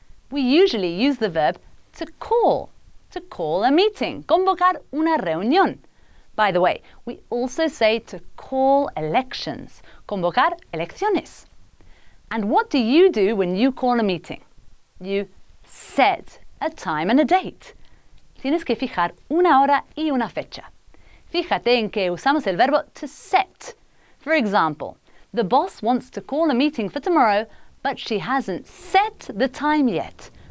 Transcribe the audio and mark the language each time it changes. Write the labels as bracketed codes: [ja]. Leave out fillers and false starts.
[en] We usually use the verb to call a meeting, [es] convocar una reunión. [en] By the way, we also say to call elections, [es] convocar elecciones. [en] And what do you do when you call a meeting? You set a time and a date. [es] Tienes que fijar una hora y una fecha. Fíjate en que usamos el verbo to set. [en] For example, the boss wants to call a meeting for tomorrow, but she hasn't set the time yet.